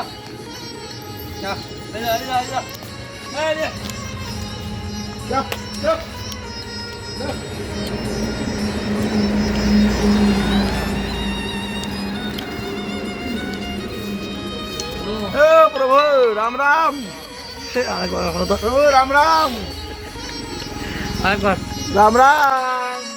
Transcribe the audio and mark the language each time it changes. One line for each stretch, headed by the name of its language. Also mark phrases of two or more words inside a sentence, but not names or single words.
Vietnamese: Dạ, đi rồi, đi rồi, đi rồi. Đây đi. Dạ, dạ.
Hindi: प्रभु राम राम प्रभु राम राम Anak राम राम